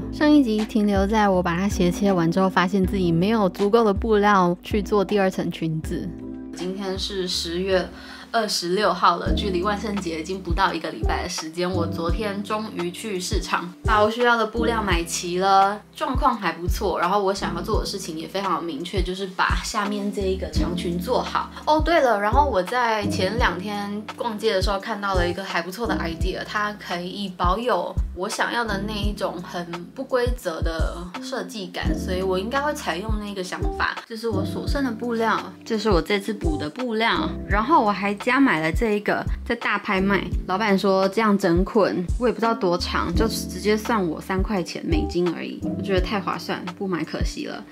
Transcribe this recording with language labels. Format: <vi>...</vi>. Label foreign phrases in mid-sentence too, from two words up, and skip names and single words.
<zh>上一集停留在我把它斜切完之後，發現自己沒有足夠的布料去做第二層裙子。今天是10月26號了，距離萬聖節已經不到1個禮拜的時間。我昨天終於去市場把我需要的布料買齊了，狀況還不錯。然後我想要做的事情也非常明確，就是把下面這一個長裙做好。哦，對了，然后我在前2天逛街的時候看到了一個還不錯的 idea， 它可以保有我想要的那一種很不規則的設計感，所以我應該會採用那個想法。這是我所剩的布料，這是我這次補的布料，然後我還加買了這一個，在大拍賣，老闆說這樣整捆，我也不知道多長，就直接算我3塊錢美金而已，我覺得太划算，不買可惜了。</zh>